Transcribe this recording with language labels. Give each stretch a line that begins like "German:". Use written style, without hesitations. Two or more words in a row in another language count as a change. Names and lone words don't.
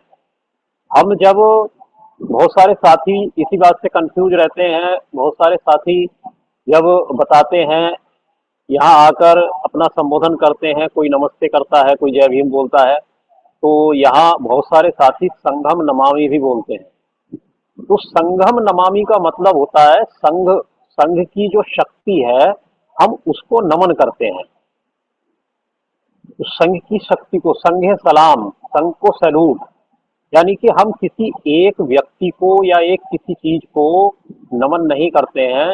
Hindi: हम जब बहुत सारे साथी इसी बात से कंफ्यूज रहते हैं, बहुत सारे साथी जब बताते हैं, यहाँ आकर अपना संबोधन करते हैं, कोई नमस्ते करता है, कोई जय भीम बोलता है, तो यहाँ बहुत सारे साथी
Sanskrit: संघम नमामि
Hindi: भी बोलते हैं। तो
Sanskrit: संघम नमामि
Hindi: का मतलब होता है संघ, संघ की जो शक्ति है हम उसको नमन करते हैं। तो संघ की शक्ति को संघे सलाम, संघ को सैल्यूट, यानी कि हम किसी एक व्यक्ति को या एक किसी चीज को नमन नहीं करते हैं।